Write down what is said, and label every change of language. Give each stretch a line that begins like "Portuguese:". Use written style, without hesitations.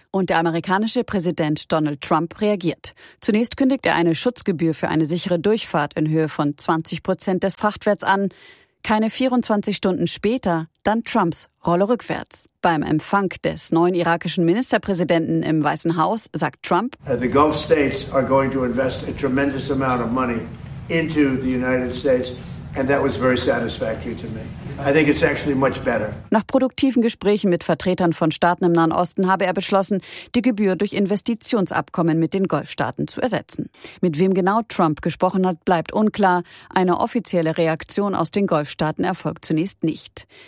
German: Und der amerikanische Präsident Donald Trump reagiert. Zunächst kündigt er eine Schutzgebühr für eine sichere Durchfahrt in Höhe von 20% des Frachtwerts an. Keine 24 Stunden später dann Trumps Rolle rückwärts. Beim Empfang des neuen irakischen Ministerpräsidenten im Weißen Haus sagt Trump:
English: The Gulf States are going to invest a tremendous amount of money into the United States. And that was very satisfactory to me. I think it's actually much better.
German: Nach produktiven Gesprächen mit Vertretern von Staaten im Nahen Osten habe er beschlossen, die Gebühr durch Investitionsabkommen mit den Golfstaaten zu ersetzen. Mit wem genau Trump gesprochen hat, bleibt unklar. Eine offizielle Reaktion aus den Golfstaaten erfolgt zunächst nicht.